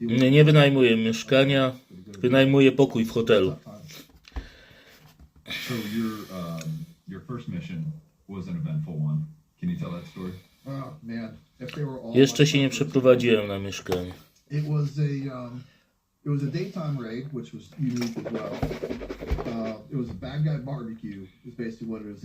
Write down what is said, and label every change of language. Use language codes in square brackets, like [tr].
[pl] Nie wynajmuję mieszkania, wynajmuję pokój w hotelu. [en] So your first mission was an eventful one. Can you tell that story? Oh man, if they were all [pl] Jeszcze się nie przeprowadziłem na mieszkanie. [en] It was a daytime raid, which was unique as well. It was a bad guy barbecue. Is basically what it was.